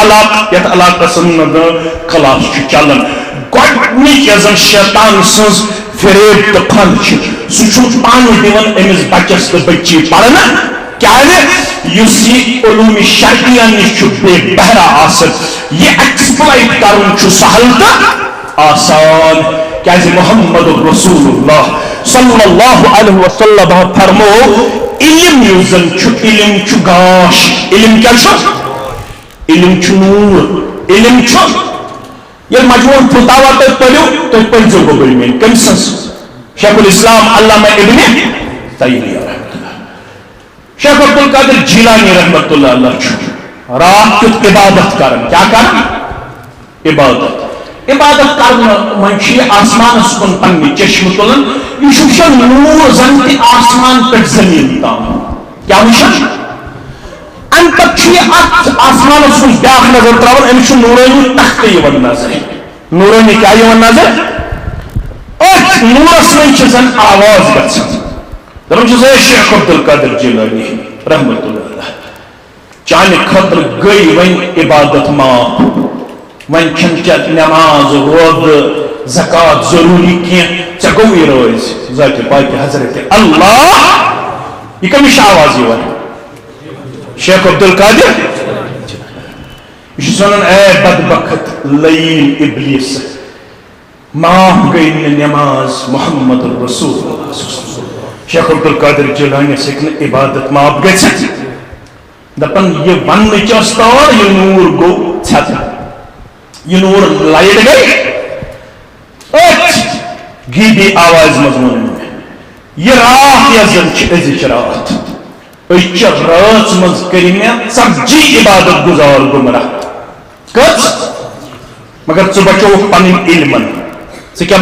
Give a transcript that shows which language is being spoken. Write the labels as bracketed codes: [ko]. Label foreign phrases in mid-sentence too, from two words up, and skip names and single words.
[ks] علاقہٕ یتھ علاقس اندر کلاس چھُ چلان گۄڈنِچ یۄس زن شیطان سٕنٛز فریب تہٕ پھنٛد چھِ سُہ چھُ پانہٕ دِوان أمِس بچس تہٕ بچی پرنہٕ کیازِ یُس یہِ علوٗمِ شرعیہ نِش چھُ بے بہرا آسان یہِ ایکسپلایٹ کرُن چھُ سہل تہٕ آسان کیازِ محمد رسول اللہ [ar] صلی اللہ علیہ وسلم [ks] فرمو علم یُس زن چھُ علم چھُ گاش علم کیا چھُ علم چھُ نور علم چھُ ییٚلہِ مجموع فتاوا تُہۍ پٔرِو تُہۍ پٔرزیٚو گوٚبٕرۍ میٲنۍ کٔمۍ سٕنٛز شیخ الاسلام علامہ ابن تیمیہ [ar] رحمۃ اللہ [ks] شیخ عبد القادر جیلانی [ar] رحمۃ اللہ علیہ [ks] چھُ رات کیُتھ عبادت کران کیا کران عبادت کرنہٕ وۄنۍ چھُ یہِ آسمانس کُن پننہِ چشمہٕ تُلان یہِ چھُ وٕچھان نوٗر زن تہِ آسمان پٮ۪ٹھ زٔمیٖن تام کیٛاہ وٕچھان امہِ پتہٕ چھُ یہِ اتھ آسمانس کُن بیٛاکھ نظر تراوان أمِس چھُ نوٗرٲنی تختہٕ یِوان نظر نوٗرٲنی کیٛاہ یِوان نظر أتھۍ نوٗرس منٛز چھِ زن آواز گژھان دپان چھُس اے شیخ عبد القادر جیلانی [ar] رحمۃ اللہ علیہ [ks] چانہِ خٲطرٕ گٔے وۄنۍ عبادت معاف وۄنۍ چھنہٕ ژےٚ نٮ۪ماز روزٕ زکات ضروٗری کینٛہہ ژےٚ گوٚوُے رٲزۍ ذاتِ پاکہِ حضرت اللہ یہِ کٔمِس چھِ آواز یِوان شیخ عبد القادر یہ چھُس ونان اے بدبخت لعین ابلیس معاف گئی نہٕ نٮ۪ماز محمد رسول اللہ شیخ عبد القادر جیلانیس ہیٚکہِ نہٕ عبادت معاف گٔژھِتھ دپان یہِ وننٕچ ٲس تور یہِ نوٗر گوٚو ژھٮ۪تہٕ [ur] یہ نور لائٹ گئی [ks] أتھۍ غیبی آواز منٛز ووٚن مےٚ یہِ رات یۄس زن چھِ أزِچ رات أزچہِ رٲژ منٛز کٔرۍ مےٚ ژتجی عبادت گُزار گمراہ کٔژ مگر ژٕ بچووُکھ پنٕنۍ علمن ژٕ کیٛاہ